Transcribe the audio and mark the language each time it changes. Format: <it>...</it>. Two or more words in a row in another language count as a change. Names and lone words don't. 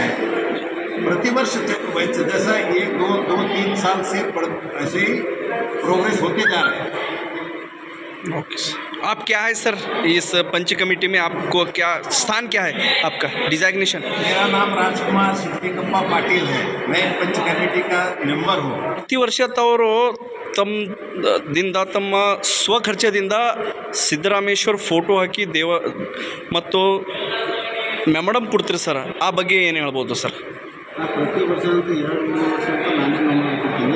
<hi>प्रतिवर्ष जैसा 1-2-3 साल से ऐसे ही प्रोग्रेस होते जा रहे हैं. ओके सर, आप क्या है सर इस पंच कमेटी में, आपको क्या स्थान क्या है आपका डिजाइग्नेशन? मेरा नाम राजकुमार सिद्धिकप्पा पाटिल है. मैं पंच कमेटी का मेंबर हूँ.</hi> <kn>ಪ್ರತಿ ವರ್ಷ ಅವರು ತಮ್ಮ ಸ್ವಖರ್ಚದಿಂದ ಸಿದ್ದರಾಮೇಶ್ವರ ಫೋಟೋ ಹಾಕಿ ಮತ್ತು ಮೆಮೊರಂ ಕೊಡ್ತೀರಿ ಸರ್, ಆ ಬಗ್ಗೆ ಏನು ಹೇಳ್ಬೋದು ಸರ್? ಪ್ರತಿ ವರ್ಷ ಅಂತೂ 2-3 ವರ್ಷ ಅಂತ ನಾನೇ ಮೆಮೊರಂ ಕೊಡ್ತೀನಿ.</kn>